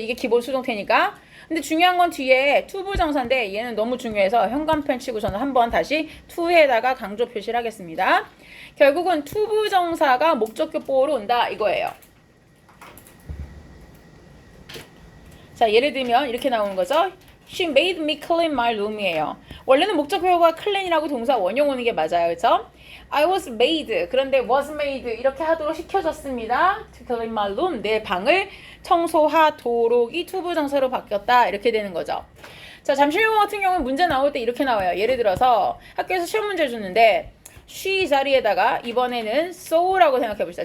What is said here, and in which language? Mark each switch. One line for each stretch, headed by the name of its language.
Korean: 이게 기본 수동태니까. 근데 중요한 건 뒤에 투부정사인데 얘는 너무 중요해서 현관펜 치고 저는 한번 다시 to에다가 강조 표시를 하겠습니다. 결국은 투부정사가 목적격 보어로 온다 이거예요. 자, 예를 들면 이렇게 나오는 거죠.
English: She made me clean my room이에요.
Korean: 원래는 목적어가 clean이라고 동사 원형 오는 게 맞아요. 그렇죠?
English: I was made.
Korean: 그런데
English: was made
Korean: 이렇게 하도록 시켜줬습니다.
English: To clean my room.
Korean: 내 방을 청소하도록이 투부정사로 바뀌었다. 이렇게 되는 거죠. 자, 잠실용어 같은 경우는 문제 나올 때 이렇게 나와요. 예를 들어서 학교에서 시험 문제 줬는데 she 자리에다가 이번에는 sew라고 생각해 봅시다.